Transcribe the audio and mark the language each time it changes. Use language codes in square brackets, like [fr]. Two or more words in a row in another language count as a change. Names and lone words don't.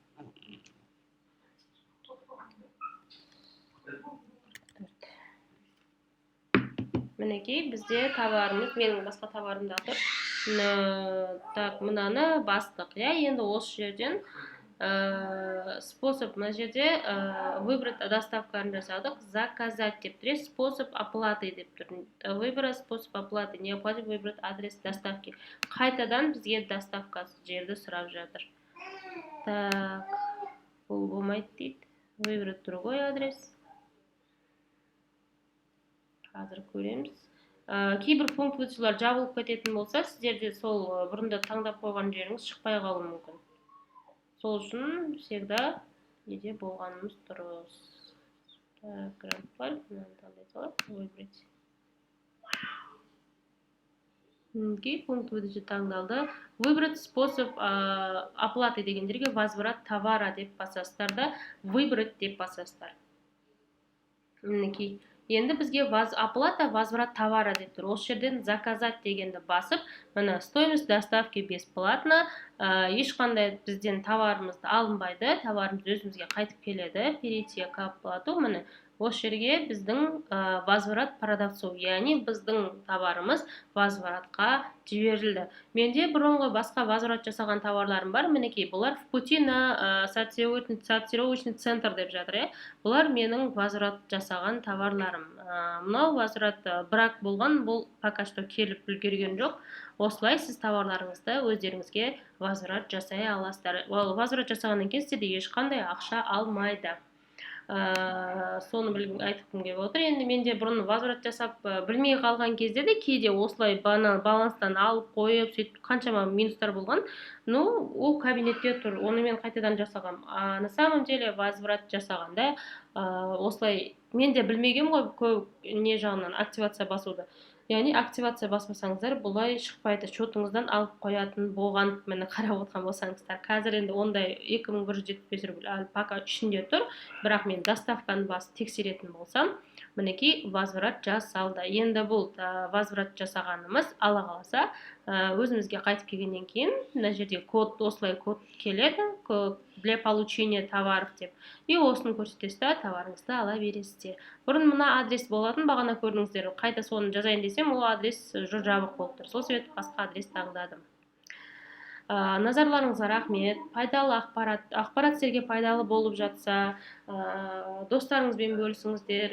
[kk] Мінекей, бізде товарымыз, менің басқа товарымда тұр. Так, мынаны бастық. Енді осы жерден способ, мына жерде выбрать доставканы жасадық. Заказать деп тұр. [ru] Способ оплаты [kk] деп тұр. [ru] Выбрать способ оплаты. Необходимо выбрать адрес доставки. [kk] Қайтадан бізге доставка жерді сұрап жатыр. Так, бұл болмайды дейді. [ru] Выбрать другой адрес. [kk] Қазір көреміз. Кейбір [ru] пункт выдачалар [kk] жабылып кететін болса, сіздерде сол бұрында таңдап қойған жеріңіз шықпай қалуы мүмкін. Сол үшін всегда неде болғанымыз дұрыс. Так, график, мынаны таңдай салып, выбрать. Мінекей, [ru] пункт выдача [kk] таңдалды. [ru] Выбрать способ оплаты [kk] деген жерге [ru] возврат товара [kk] деп басасыздар да, выбрать деп басасыздар. Мінекей. Енді бізге [ru] оплата возврат товара [kk] деп тұр. Осы жерден заказать дегенді басып, мына [ru] стоимость доставки бесплатно, [kk] ешқандай бізден товарымызды алынбайды, товарымыз өзімізге қайтып келеді. [ru] Перейти к оплату, [kk] міне осы жерге біздің [ru] возврат продавцу, [kk] яғни біздің товарымыз возвратқа жіберілді. Менде бұрынғы басқа возврат жасаған товарларым бар. Мінекей, бұлар [ru] в пути на сортировочный центр [kk] деп жатыр. Бұлар менің возврат жасаған товарларым. Мынау возврат бірақ болған, бұл [ru] пока что [kk] келіп үлгерген жоқ. Осылай сіз товарларыңызды өздеріңізге возврат жасай аласыздар. Возврат жасағаннан кейін сіздерде ешқандай ақша алмайды. Соны айтқым келіп отыр. Енді менде бұрын возврат жасап білмей қалған кезде де кейде осылай баланстан алып қойып, сөйтіп қаншама минустар болған. Ну, ол кабинетте тұр. Оны мен қайтадан жасағам. [ru] На самом деле [kk] возврат жасағанда осылай мен де білмеген ғой не жағынан активация басуды. Яғни активация баспасаңыздар бұлай шықпайды, шотыңыздан алып қоятын болған. Мені қарап отырған болсаңыздар. Қазір енді ондай 2175 рубль пока ішінде тұр. Бірақ мен доставканы басып тексеретін болсам, мінекей возврат жасалды. Енді бұл возврат жасағанымыз ала қаласа өзімізге қайтып келгеннен кейін мына жерде код, осылай код келеді, [ru] для получения товаров деп. [kk] И осыны көрсетесіз, товарыңызды ала бересіздер. Бұрын мына адрес болатын, бағана көрдіңіздер, қайта соны жазайын десем, ол адрес жабық болып тұр. Сол себепті басқа адрес таңдадым. Назарларыңызға рахмет. Пайдалы ақпарат сіздерге пайдалы болып жатса, достарыңызбен бөлісіңіздер.